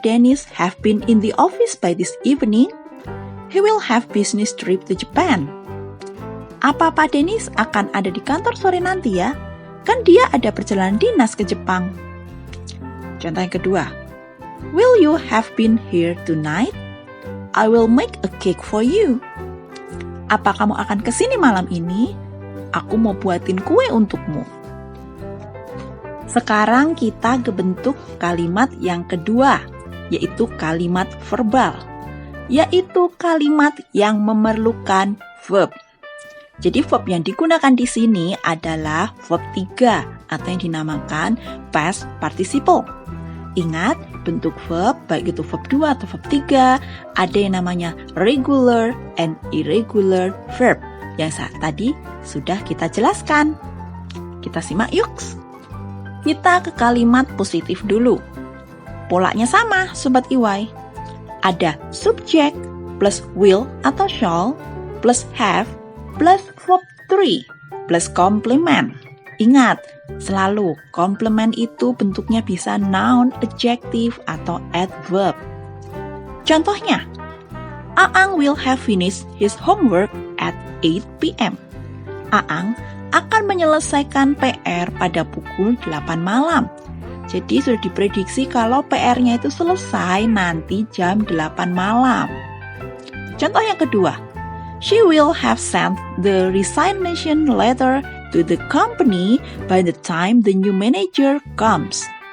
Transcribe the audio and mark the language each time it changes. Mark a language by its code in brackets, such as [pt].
[en] Dennis have been in the office by this evening? He will have business trip to Japan. [id] Apa Pak Dennis akan ada di kantor sore nanti ya? Kan dia ada perjalanan dinas ke Jepang. Contoh yang kedua, [en] will you have been here tonight? I will make a cake for you. [id] Apa kamu akan kesini malam ini? Aku mau buatin kue untukmu. Sekarang kita ke bentuk kalimat yang kedua, yaitu kalimat verbal, yaitu kalimat yang memerlukan verb. Jadi verb yang digunakan di sini adalah verb 3 atau yang dinamakan past participle. Ingat, bentuk verb, baik itu verb 2 atau verb 3, ada yang namanya regular and irregular verb yang tadi sudah kita jelaskan. Kita simak yuk. Kita ke kalimat positif dulu. Polanya sama, Sobat IY. Ada subject plus will atau shall plus have plus verb 3 plus complement. Ingat, selalu complement itu bentuknya bisa noun, adjective, atau adverb. [en] Contohnya, Aang will have finished his homework at 8 p.m. [id] Aang akan menyelesaikan PR pada pukul 8 malam. Jadi sudah diprediksi kalau PR-nya itu selesai nanti jam 8 malam. Contoh yang kedua, [en] she will have sent the resignation letter to the company by the time the new manager comes.